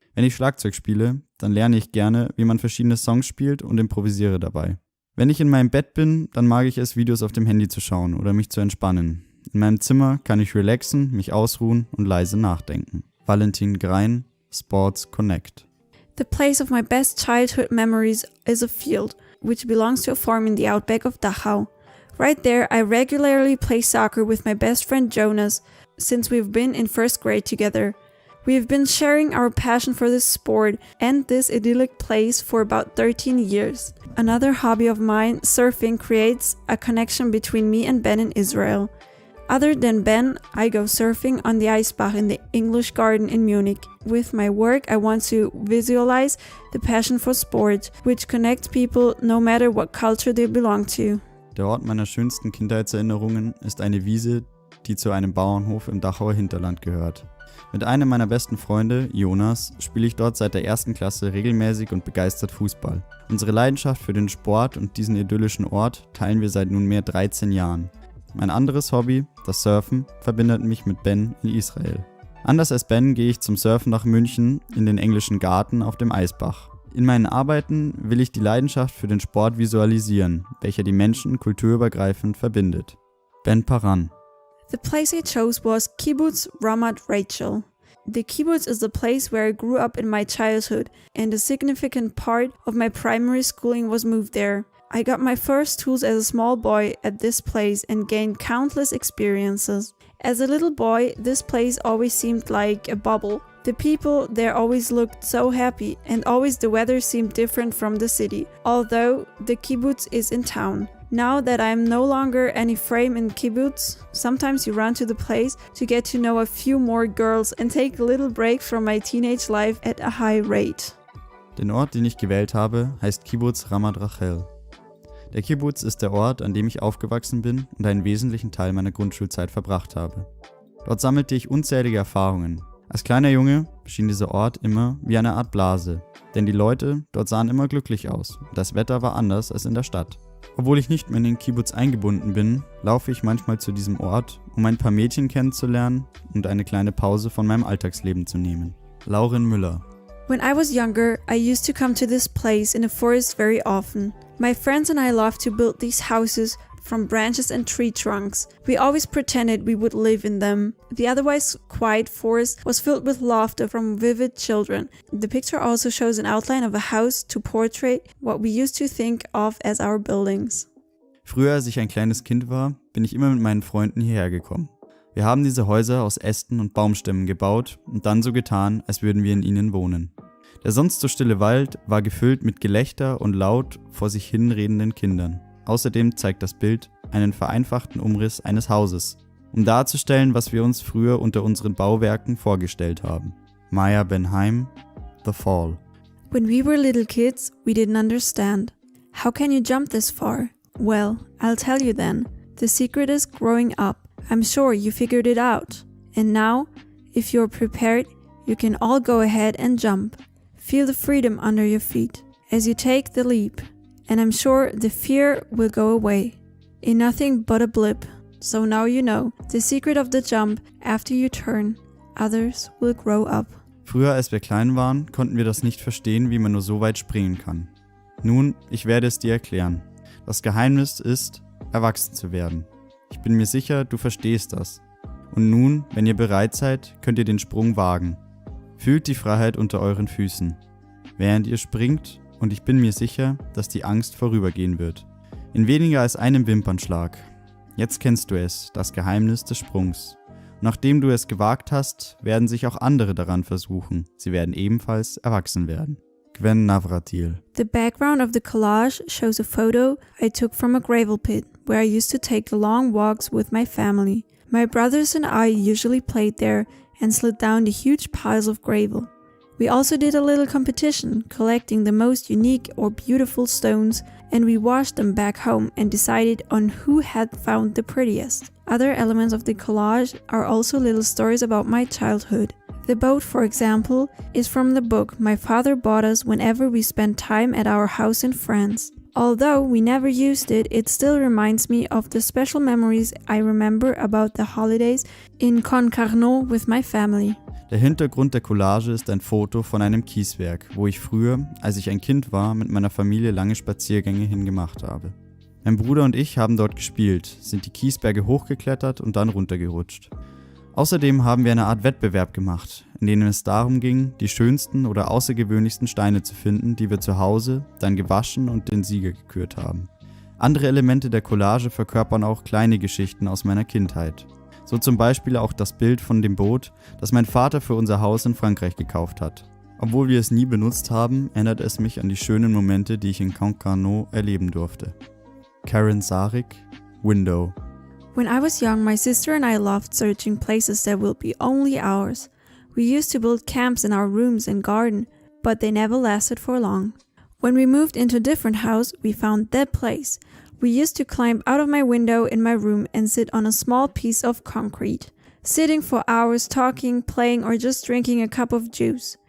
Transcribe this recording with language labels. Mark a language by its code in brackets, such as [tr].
[de] Wenn ich Schlagzeug spiele, dann lerne ich gerne, wie man verschiedene Songs spielt und improvisiere dabei. Wenn ich in meinem Bett bin, dann mag ich es, Videos auf dem Handy zu schauen oder mich zu entspannen. In meinem Zimmer kann ich relaxen, mich ausruhen und leise nachdenken. [en] Valentin Grein, Sports Connect. The place of my best childhood memories is a field, which belongs to a farm in the outback of Dachau. Right there, I regularly play soccer with my best friend Jonas, since we've been in first grade together. We have been sharing our passion for this sport and this idyllic place for about 13 years. Another hobby of mine, surfing, creates a connection between me and Ben in Israel. Other than Ben, I go surfing on the Eisbach in the English Garden in Munich. With my work, I want to visualize the passion for sport, which connects people no matter what culture they belong to. [de] Der Ort meiner schönsten Kindheitserinnerungen ist eine Wiese, die zu einem Bauernhof im Dachauer Hinterland gehört. Mit einem meiner besten Freunde, Jonas, spiele ich dort seit der 1. Klasse regelmäßig und begeistert Fußball. Unsere Leidenschaft für den Sport und diesen idyllischen Ort teilen wir seit nunmehr 13 Jahren. Mein anderes Hobby, das Surfen, verbindet mich mit Ben in Israel. Anders als Ben gehe ich zum Surfen nach München in den englischen Garten auf dem Eisbach. In meinen Arbeiten will ich die Leidenschaft für den Sport visualisieren, welcher die Menschen kulturübergreifend verbindet. Ben Paran. [en] The place I chose was Kibbutz Ramat Rachel. The kibbutz is the place where I grew up in my childhood, and a significant part of my primary schooling was moved there. I got my first tools as a small boy at this place and gained countless experiences. As a little boy, this place always seemed like a bubble. The people there always looked so happy, and always the weather seemed different from the city, although the kibbutz is in town. Now that I am no longer any frame in kibbutz, sometimes you run to the place to get to know a few more girls and take a little break from my teenage life at a high rate. [de] Den Ort, den ich gewählt habe, heißt Kibbutz Ramat Rachel. Der Kibbutz ist der Ort, an dem ich aufgewachsen bin und einen wesentlichen Teil meiner Grundschulzeit verbracht habe. Dort sammelte ich unzählige Erfahrungen. Als kleiner Junge schien dieser Ort immer wie eine Art Blase, denn die Leute dort sahen immer glücklich aus und das Wetter war anders als in der Stadt. Obwohl ich nicht mehr in den Kibbutz eingebunden bin, laufe ich manchmal zu diesem Ort, um ein paar Mädchen kennenzulernen und eine kleine Pause von meinem Alltagsleben zu nehmen. Lauren Müller. [en] When I was younger, I used to come to this place in the forest very often. My friends and I loved to build these houses from branches and tree trunks. We always pretended we would live in them. The otherwise quiet forest was filled with laughter from vivid children. The picture also shows an outline of a house to portray what we used to think of as our buildings. [de] Früher, als ich ein kleines Kind war, bin ich immer mit meinen Freunden hierher gekommen. Wir haben diese Häuser aus Ästen und Baumstämmen gebaut und dann so getan, als würden wir in ihnen wohnen. Der sonst so stille Wald war gefüllt mit Gelächter und laut vor sich hinredenden Kindern. Außerdem zeigt das Bild einen vereinfachten Umriss eines Hauses, um darzustellen, was wir uns früher unter unseren Bauwerken vorgestellt haben. [en] Maya Benheim, The Fall. When we were little kids, we didn't understand. How can you jump this far? Well, I'll tell you then. The secret is growing up. I'm sure you figured it out. And now, if you're prepared, you can all go ahead and jump. Feel the freedom under your feet as you take the leap. And I'm sure the fear will go away in nothing but a blip. So now you know the secret of the jump. After you turn, others will grow up. [de] Früher, als wir klein waren, konnten wir das nicht verstehen, wie man nur so weit springen kann. Nun, ich werde es dir erklären. Das Geheimnis ist, erwachsen zu werden. Ich bin mir sicher, du verstehst das. Und nun, wenn ihr bereit seid, könnt ihr den Sprung wagen. Fühlt die Freiheit unter euren Füßen. Während ihr springt, und ich bin mir sicher, dass die Angst vorübergehen wird. In weniger als einem Wimpernschlag. Jetzt kennst du es, das Geheimnis des Sprungs. Nachdem du es gewagt hast, werden sich auch andere daran versuchen. Sie werden ebenfalls erwachsen werden. Gwen Navratil. [en] The background of the collage shows a photo I took from a gravel pit, where I used to take the long walks with my family. My brothers and I usually played there and slid down the huge piles of gravel. We also did a little competition, collecting the most unique or beautiful stones, and we washed them back home and decided on who had found the prettiest. Other elements of the collage are also little stories about my childhood. The boat, for example, is from the book my father bought us whenever we spent time at our house in France. Although we never used it, it still reminds me of the special memories I remember about the holidays in Concarneau with my family. [de] Der Hintergrund der Collage ist ein Foto von einem Kieswerk, wo ich früher, als ich ein Kind war, mit meiner Familie lange Spaziergänge hingemacht habe. Mein Bruder und ich haben dort gespielt, sind die Kiesberge hochgeklettert und dann runtergerutscht. Außerdem haben wir eine Art Wettbewerb gemacht, in dem es darum ging, die schönsten oder außergewöhnlichsten Steine zu finden, die wir zu Hause dann gewaschen und den Sieger gekürt haben. Andere Elemente der Collage verkörpern auch kleine Geschichten aus meiner Kindheit. So zum Beispiel auch das Bild von dem Boot, das mein Vater für unser Haus in Frankreich gekauft hat. Obwohl wir es nie benutzt haben, erinnert es mich an die schönen Momente, die ich in Concarneau erleben durfte. [en] Karen Sarik, Window. When I was young, my sister and I loved searching places that will be only ours. We used to build camps in our rooms and garden, but they never lasted for long. When we moved into a different house, we found that place. We used to climb out of my window in my room and sit on a small piece of concrete, sitting for hours talking, playing, or just drinking a cup of juice.